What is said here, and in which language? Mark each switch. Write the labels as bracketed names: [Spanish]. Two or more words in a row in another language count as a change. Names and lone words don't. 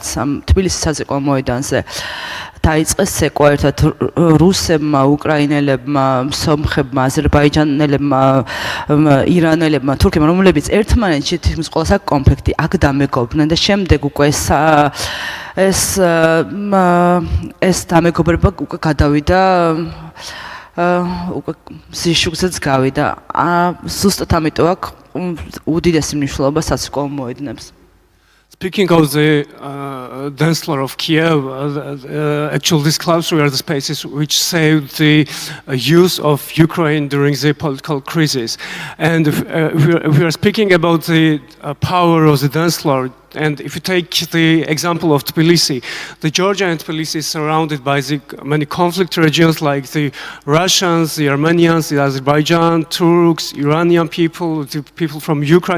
[Georgian] თბილისის საცეკვაო მოედანზე დაიწყეს ცეკვა ერთად რუსებმა, უკრაინელებმა, სომხებმა, აზერბაიჯანელებმა, ირანელებმა, თურქებმა, რომლებიც ერთმანეთში თითქმის ყველას აქვს კონფლიქტი, აქ დამეგობრდნენ და შემდეგ უკვე ეს დამეგობრება უკვე გადავიდა უკვე ზიშუქზეც გავიდა. ზუსტად ამიტომ აქვს უდიდესი მნიშვნელობა საცეკვაო მოედნებს. [English] Speaking of the dance floor of Kyiv, actually these clubs were the spaces which saved the youth of Ukraine during the political crisis. And if we are speaking about the power of the dance floor, and if you take the example of Tbilisi, the Georgia and Tbilisi is surrounded by the many conflict regions like the Russians, the Armenians, the Azerbaijan, Turks, Iranian people, the people from Ukraine.